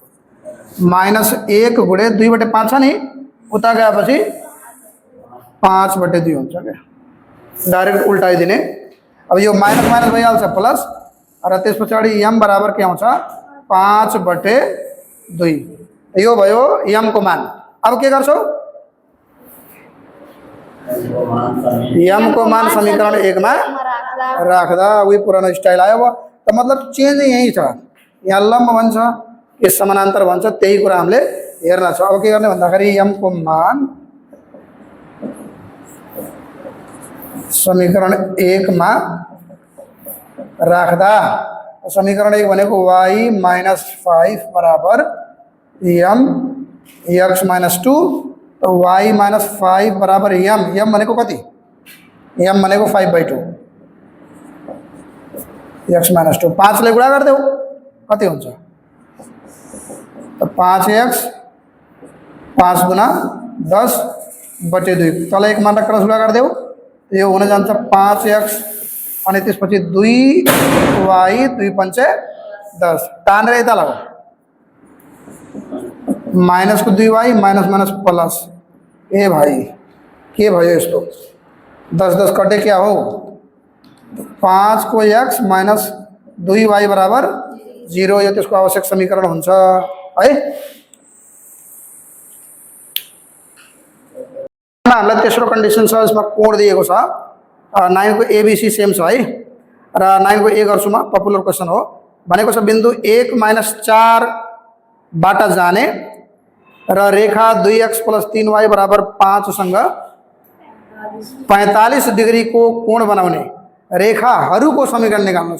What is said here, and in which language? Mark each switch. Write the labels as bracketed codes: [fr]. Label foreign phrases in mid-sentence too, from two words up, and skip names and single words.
[ne] -1 गुणे 2/5 छ नि, उता गएपछि 5/2 हुन्छ क्या, डाइरेक्ट उल्टाइदिने। अब यो माइनस माइनस भइहाल्छ प्लस, र त्यस पछाडि m बराबर के आउँछ 5/2। यो भयो m को मान। अब के गर्छौ, m को मान समीकरण 1 में राख्दा वही पुरानो स्टाइल आयो। तो मतलब चेंज यही छ, यहाँ लम्ब भन्छ, यस समानान्तर भन्छ, त्यही कुरा हामीले हेर्न छ। अब के गर्ने भन्दाखेरि m को मान समीकरण 1 में राख्दा समीकरण 1 भनेको y -5 बराबर m x -2, तो y -5 बराबर m भनेको कति, m भनेको 5/2 x -2 5 ले गुणा गरिदेऊ कति हुन्छ, तो 5x 5 गुना 10/2 तल एक मान क्रस गुणा गरिदेऊ, यो हुन जान्छ 5x अनि त्यसपछि 2y 2 पंचे 10 तानेर यता लगाऊ, माइनस को 2y माइनस माइनस प्लस। ए भाई के भयो यस्तो, 10 10 कटे क्या हो, 5 को x माइनस 2y बराबर 0, यो त्यसको आवश्यक समीकरण हुन्छ है। हामीलाई तेस्रो कन्डिसन छ, यसमा कोण दिएको छ, 9 को ABC सेम छ है, र 9 को ए गर्छु म, [en] popular question [ne] हो। भनेको छ बिन्दु 1 -4 बाट जाने र रेखा 2x + 3y बराबर 5 सँग 45 डिग्री को कोण बनाउने रेखाहरूको समीकरण निकाल्नुहोस्।